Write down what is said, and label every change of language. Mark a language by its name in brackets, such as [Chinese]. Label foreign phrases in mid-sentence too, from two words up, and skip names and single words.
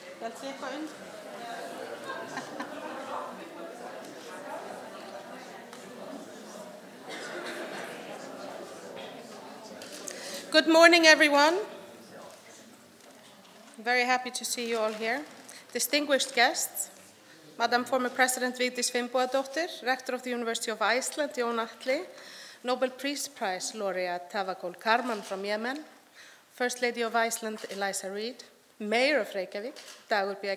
[Icelandic] Held þið eitthvað undir? [English] Good morning, everyone. I'm very happy to see you all here. Distinguished guests, Madam former President Vigdís Finnbogadóttir, Rector of the University of Iceland, Jón Atli, Nobel Peace Prize laureate Tawakkol Karman from Yemen, First Lady of Iceland, Eliza Reid, Mayor of Reykjavík, Dagur B.